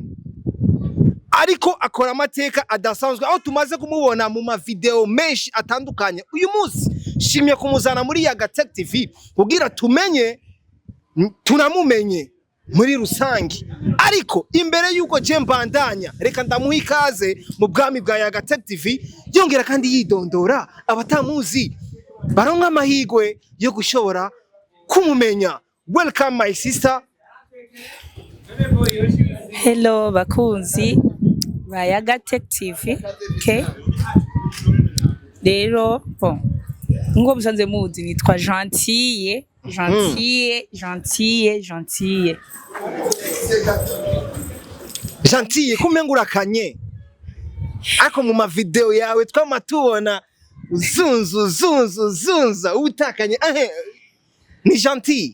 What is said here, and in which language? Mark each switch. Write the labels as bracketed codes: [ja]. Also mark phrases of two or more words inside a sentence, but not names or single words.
[rn] ariko akora amateka adasanzwe aho tumaze kumubona mu video menshi atandukanye uyu munsi shimye kumuzana muri Yaga Tech TV kugira tunamumenye muri rusangi ariko imbere yuko je mbandanya reka ndamuha ikaze mu bwami bwa Yaga Tech TV yongera kandi yidondora abatamuzi baronka amahigwe yo gushobora kumumenya. [en] Welcome my sister. [rn] Hello bakunzi ba Yaga Tech TV. Okay. Rero ngo musanze muzi nitwa Gentille. Gentille kumengura kanye ako mu mavideo yawe twamatubona zunza utakanye ni Gentille.